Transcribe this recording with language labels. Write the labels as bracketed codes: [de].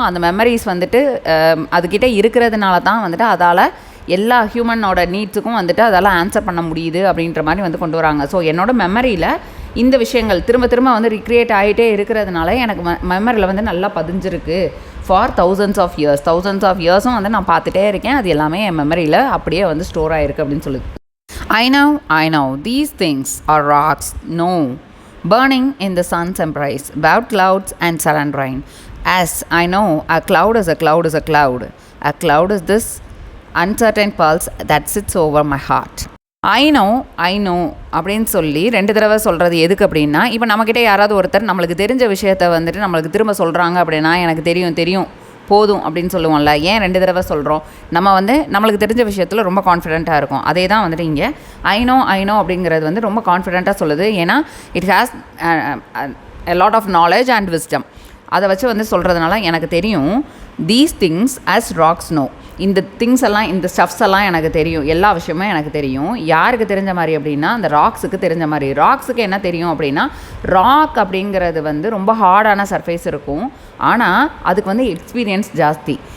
[ta] அந்த மெமரிஸ் வந்துட்டு அதுக்கிட்ட இருக்கிறதுனால தான் வந்துட்டு அதால் எல்லா ஹியூமனோட நீட்ஸுக்கும் வந்துட்டு அதால் ஆன்சர் பண்ண முடியுது அப்படின்ற மாதிரி வந்து கொண்டு வராங்க. ஸோ என்னோடய மெமரியில் இந்த விஷயங்கள் திரும்ப வந்து ரிக்ரியேட் ஆகிட்டே இருக்கிறதுனால எனக்கு மெமரியில் வந்து நல்லா பதிஞ்சிருக்கு. [en] for thousands of இயர்ஸும் [ta] வந்து நான் பார்த்துட்டே இருக்கேன். அது எல்லாமே என் மெமரியில் அப்படியே வந்து ஸ்டோர் ஆகிருக்கு அப்படின்னு சொல்லுது. [en] I know, these things are rocks, no, burning in the sun's embrace, about clouds and sudden rain. As I know, a cloud is a cloud is a cloud. A cloud is this uncertain pulse that sits over my heart. I know [ta] அப்படின்னு சொல்லி 2 தடவை சொல்கிறது எதுக்கு அப்படின்னா, இப்போ நம்மக்கிட்ட யாராவது ஒருத்தர் நம்மளுக்கு தெரிஞ்ச விஷயத்த வந்துட்டு நம்மளுக்கு திரும்ப சொல்கிறாங்க அப்படின்னா, எனக்கு தெரியும் போதும் அப்படின்னு சொல்லுவோம்ல. ஏன் 2 தடவை சொல்கிறோம்? நம்ம வந்து நம்மளுக்கு தெரிஞ்ச விஷயத்தில் ரொம்ப கான்ஃபிடென்ட்டாக இருக்கும். அதே தான் வந்துட்டு இங்கே ஐ நோ அப்படிங்கிறது வந்து ரொம்ப கான்ஃபிடென்ட்டாக சொல்லுது. ஏன்னா [en] It has a lot of knowledge and wisdom. [ta] அதை வச்சு வந்து சொல்கிறதுனால எனக்கு தெரியும். [en] these things as rocks no, [ta] இந்த திங்ஸ் எல்லாம், இந்த ஸ்டஃப்ஸ் எல்லாம் எனக்கு தெரியும், எல்லா விஷயமும் எனக்கு தெரியும். யாருக்கு தெரிஞ்ச மாதிரி அப்படின்னா, அந்த ராக்ஸுக்கு தெரிஞ்ச மாதிரி. ராக்ஸுக்கு என்ன தெரியும் அப்படின்னா, ராக் அப்படிங்கிறது வந்து ரொம்ப ஹார்டான சர்ஃபேஸ் இருக்கும், ஆனால் அதுக்கு வந்து எக்ஸ்பீரியன்ஸ் ஜாஸ்தி.